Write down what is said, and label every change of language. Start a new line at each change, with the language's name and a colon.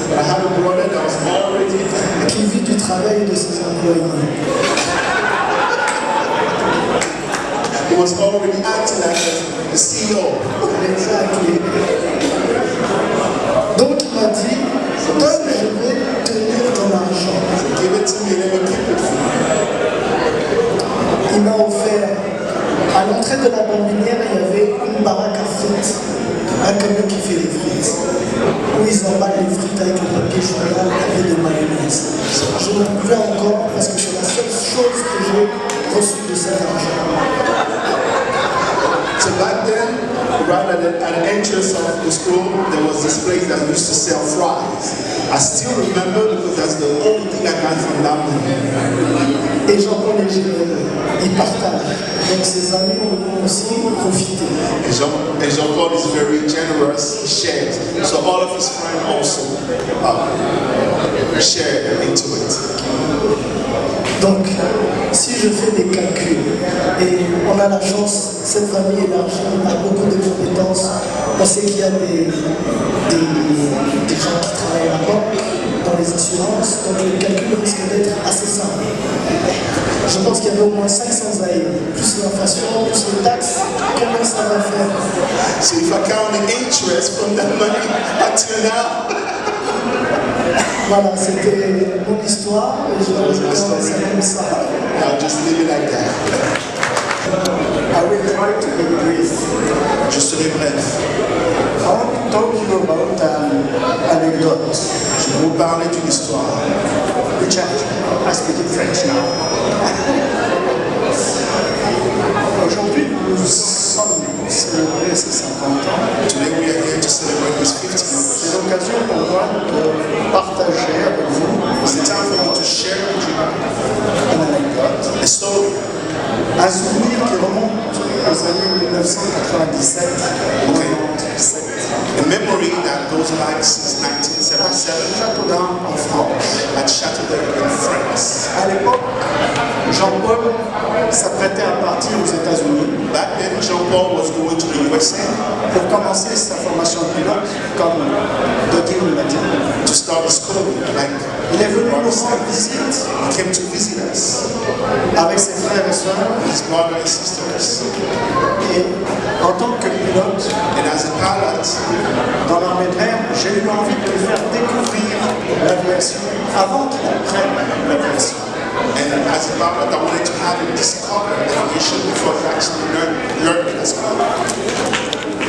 English: I had a brother that was already
French: qui vit du travail de ses employés.
English: He was already acting like the CEO. Exactly.
French: Donc il m'a dit, donne, je vais tenir ton argent.
English: Give it to me, let me keep it for you.
French: Il m'a offert, à l'entrée de la bambinière, il y avait une baraque à frites, un camion qui fait les frites, où ils emballent les frites avec le papier journal avec de mayonnaise. Je m'en souviens encore parce que c'est la seule chose que j'ai reçue de cet argent.
English: So back then, right at the entrance of the school, there was this place that used to sell fries. I still remember because that's the only thing I got from that movie.
French: Et Jean-Paul et Gilles, ils partagent. Donc ses amis ont aussi profité.
English: And Jean-Paul is very generous, he shares. So all of his friends also share into it.
French: Donc, si je fais des calculs, et on a la chance, cette famille élargie a beaucoup de compétences, on sait qu'il y a des gens qui travaillent à la banque, dans les assurances, donc le calcul risque d'être assez simple. Je pense qu'il y avait au moins 500 aïeux, plus l'inflation, plus les taxes, combien ça va faire?
English: So if I count the interest from that money until now,
French: voilà, c'était mon histoire et je vais commencer comme ça.
English: I'll just leave it like that. I will try to be brief.
French: Je serai bref.
English: I want to talk to you about an anecdote.
French: Je vais vous parler d'une histoire.
English: Richard, I speak in French now.
French: Aujourd'hui, nous sommes pour célébrer ses 50 ans.
English: Today we are here to celebrate his 50th.
French: C'est l'occasion pour moi de partager avec vous.
English: It's the time for me to share with you
French: une anecdote,
English: a story.
French: Un souvenir qui remonte aux années 1997.
English: A memory that goes back since 1977
French: Châteaudun en France.
English: at Châteaudun in France.
French: À l'époque, Jean-Paul s'apprêtait à partir aux États-Unis.
English: Back then, Jean-Paul was going to the USA
French: pour commencer sa formation de pilote, comme Dodi l'a dit.
English: To start his school, like
French: il est venu nous rendre visite.
English: He came to visit us
French: avec ses frères et sœurs.
English: His brothers and sisters.
French: Et en tant que pilote,
English: and as a pilot,
French: dans l'armée de l'air, j'ai eu envie de lui faire découvrir l'aviation avant qu'il apprenne l'aviation.
English: And as a pilot, I wanted to have him discover aviation before he actually learned as well.